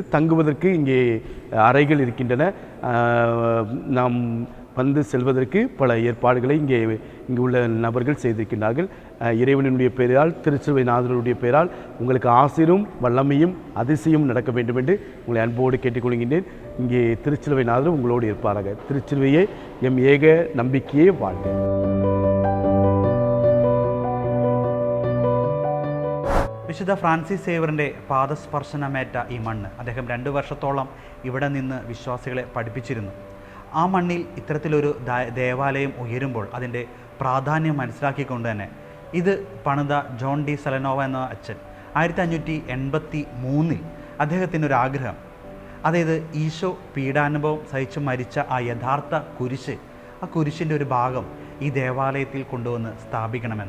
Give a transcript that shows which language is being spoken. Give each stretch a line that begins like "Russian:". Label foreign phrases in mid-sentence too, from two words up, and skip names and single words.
Tamil: தங்குவதற்கு இங்கே அறைகள் இருக்கின்றன. நாம் வந்து செல்வதற்கு பல ஏற்பாடுகளை இங்கு உள்ள நபர்கள் செய்திருக்கின்றார்கள். இறைவனுடைய பெயரால், திருச்சிலுவை நாதனுடைய பெயரால் உங்களுக்கு ஆசீரும் வல்லமையும் அதிசயம் நடக்க வேண்டும் என்று உங்களை அன்போடு கேட்டுக்கொள்கின்றேன். இங்கே திருச்சிலுவை நாதர் உங்களோடு இருப்பாராக. திருச்சிலுவையே எம் ஏக நம்பிக்கையே வாழ்க.
Malayalam: വിശുദ്ധ ഫ്രാൻസിസ് സേവറിൻ്റെ പാദസ്പർശനമേറ്റ ഈ മണ്ണ് അദ്ദേഹം 2 വർഷത്തോളം ഇവിടെ നിന്ന് വിശ്വാസികളെ പഠിപ്പിച്ചിരുന്നു. ആ മണ്ണിൽ ഇത്തരത്തിലൊരു ദേവാലയം ഉയരുമ്പോൾ അതിൻ്റെ പ്രാധാന്യം മനസ്സിലാക്കിക്കൊണ്ട് തന്നെ ഇത് പണിത ജോൺ ഡി സെലനോവ എന്ന അച്ഛൻ 1583 അദ്ദേഹത്തിനൊരാഗ്രഹം, അതായത് ഈശോ പീഡാനുഭവം സഹിച്ച് മരിച്ച ആ യഥാർത്ഥ കുരിശ്, ആ കുരിശിൻ്റെ ഒരു ഭാഗം ഈ ദേവാലയത്തിൽ കൊണ്ടുവന്ന് സ്ഥാപിക്കണമെന്ന്.